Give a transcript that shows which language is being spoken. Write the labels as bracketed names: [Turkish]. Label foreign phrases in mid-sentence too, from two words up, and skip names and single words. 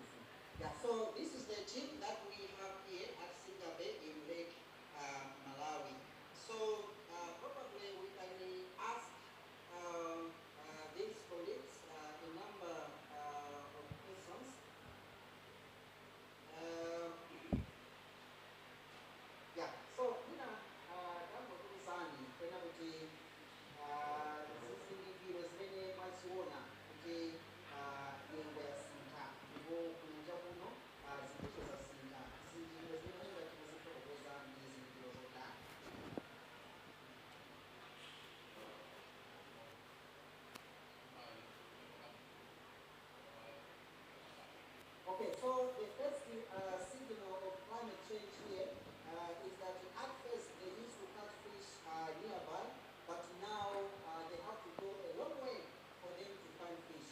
[English] Yeah, so this is the team that we have here at Singabe in Lake Malawi. So probably we can ask these colleagues a number of questions. Yeah, so [Nyanja] penalty zizindikiro zimene mwaziona kuti nyengo yasintha ndipo kunja kuno zinthu zasintha zizindikiro zimene ngati muzifotokoza ndi zizindikiro zotani. [English] Okay, so the first signal of climate change here is that at first they used to catch fish nearby, but now they have to go a long way for them to find fish.